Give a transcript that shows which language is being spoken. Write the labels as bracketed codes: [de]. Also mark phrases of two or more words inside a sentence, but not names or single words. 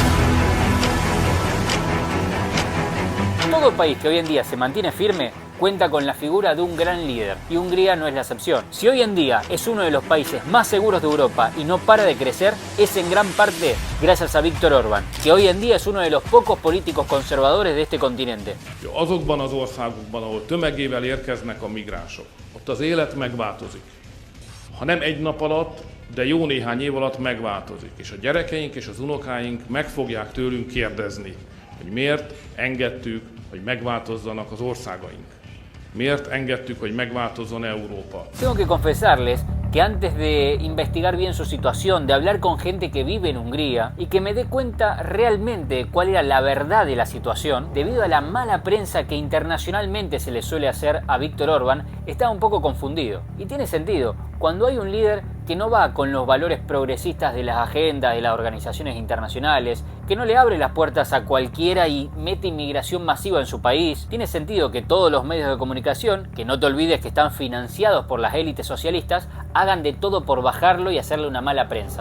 [es] Todo país que hoy en día se mantiene firme cuenta con la figura de un gran líder, y Hungría no es la excepción. Si hoy en día es uno de los países más seguros de Europa y no para de crecer, es en gran parte gracias a Viktor Orbán, que hoy en día es uno de los pocos políticos conservadores de este continente. [hu] Azokban az országokban, ahol tömegével érkeznek a migránsok, ott az élet megváltozik. Ha nem egy nap alatt, de jó néhány év alatt megváltozik, és a gyerekeink és az unokáink meg fogják tőlünk kérdezni, hogy miért engedtük, hogy megváltozzanak az országaink. Miért engedtük, hogy megváltozzon Európa? [es] Tengo que confesarles que antes de investigar bien su situación, de hablar con gente que vive en Hungría y que me dé cuenta realmente cuál era la verdad de la situación, debido a la mala prensa que internacionalmente se le suele hacer a Viktor Orbán, estaba un poco confundido. Y tiene sentido, cuando hay un líder que no va con los valores progresistas de las agendas de las organizaciones internacionales, que no le abre las puertas a cualquiera y mete inmigración masiva en su país, tiene sentido que todos los medios de comunicación, que no te olvides que están financiados por las élites socialistas, hagan de todo por bajarlo y hacerle una mala prensa.